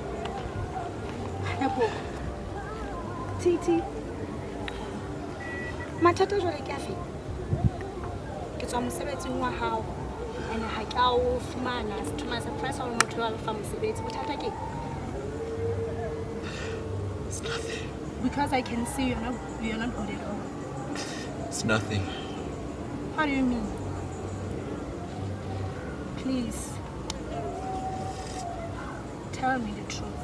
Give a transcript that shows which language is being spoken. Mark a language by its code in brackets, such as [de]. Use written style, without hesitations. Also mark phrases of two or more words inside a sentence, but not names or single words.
[st] Titi. Mathata jwale ke afe? Ke tswa mosebetsing wa hao. And ha ke a o fumana [en] to my surprise [st] ha motho wa lefa mosebetsi. Bothata ke [en] It's nothing. because I can see you're not good at all. It's nothing. What do you mean? Please. Tell me the truth.